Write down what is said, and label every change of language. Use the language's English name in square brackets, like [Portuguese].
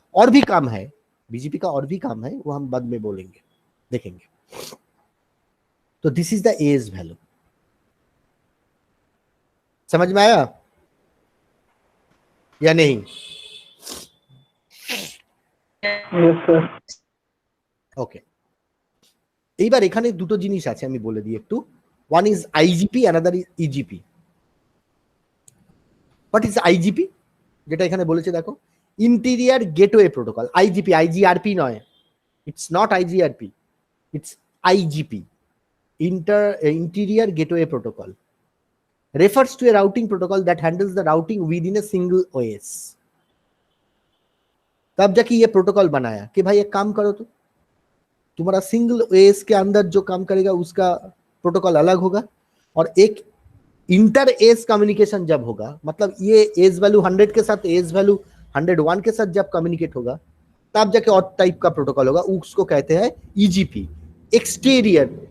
[Hindi] और भी काम है बीजीपी का, और भी काम है, वो हम बाद में बोलेंगे, देखेंगे। तो [English] this is the edge value, [Hindi] समझ में आया या नहीं? [English] Yes sir. [Bangla] ওকে, এইবার এখানে দুটো জিনিস আছে আমি বলে দিই একটু। [English] One is IGP, another is EGP. What is IGP? [Bangla] যেটা এখানে বলেছে দেখো, ইন্টিরিয়ার গেটওয়ে প্রোটোকল। [English] IGP, IGRP নয়, it's not IGRP, it's IGP, interior gateway protocol, refers to a routing protocol that handles the routing within a single OS। [Hindi] तब जाके ये protocol बनाया कि भाई एक काम करो, तो तुम्हारा सिंगल ओएस के अंदर जो काम करेगा उसका प्रोटोकॉल अलग होगा, और एक इंटर एज कम्युनिकेशन जब होगा, मतलब ये एज वैल्यू 100 के साथ एज वैल्यू 101 के साथ जब कम्युनिकेट होगा, तब जाके और टाइप का प्रोटोकॉल होगा, उसको कहते हैं ईजीपी, एक्सटीरियर।